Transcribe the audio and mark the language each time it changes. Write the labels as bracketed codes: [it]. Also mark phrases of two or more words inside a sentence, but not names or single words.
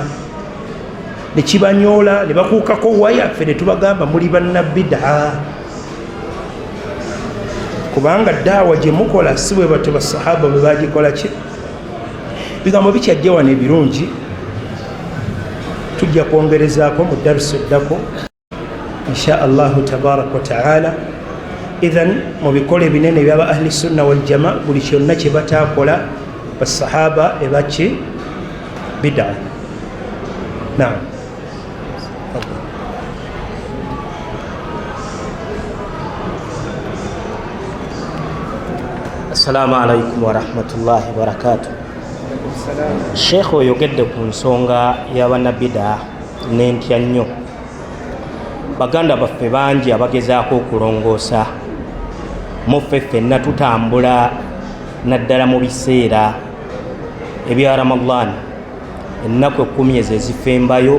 [lg] Ne kibanyoola ne bakuukako waya, ffe ne tubagamba muli banna bid'a, kubanga daawa gye mukola si bwe batyo basahaba bwe bagikola ki. Bigambo bikyajja wano ebirungi, tujja kwongerezaako mu darusu eddako [ar] insha Allahu tabaraka wa ta'ala. [lg] Idhan mu bikola ebinene ebyaba [ar] ahli sunna wal jamaa, [lg] buli kyonna kye bataakola basahaba ebaki bid'a. Naam. [ar] Assalamu alaikum wa rahmatullahi wa barakatuh. [lg] Sheikh oyogedde ku nsonga y'abannabida n'entya nnyo. Baganda baffe bangi abagezaako okulongoosa, muffe ffenna tutambula naddala mu biseera ebya Ramadan, ennaku 10 ezifembayo.